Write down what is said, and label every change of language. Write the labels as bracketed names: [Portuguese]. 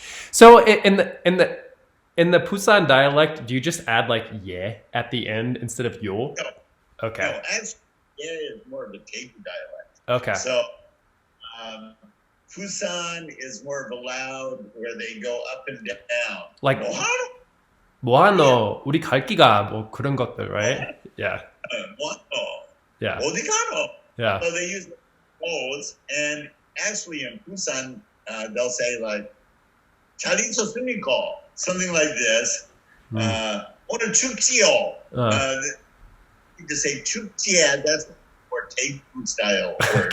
[English] So in the Busan dialect, do you just add like yeah at the end instead of yo? No. Okay. No, actually, yeah is more of a Daegu dialect. Okay. So Busan is more of a loud where they go up and down. Like [Korean] 뭐하노? 우리 갈 기가 뭐 그런 것들, right? [English] Yeah. [Korean] 뭐하노? [English] Yeah. [Korean] 어디 가노? [English] Yeah. So they use those, and actually in Busan, they'll say like [Korean] 잘 있었습니까? [English] Something like this. [Korean] 오늘 춥지요. [English] To say 춥지야, that's more Daegu style word.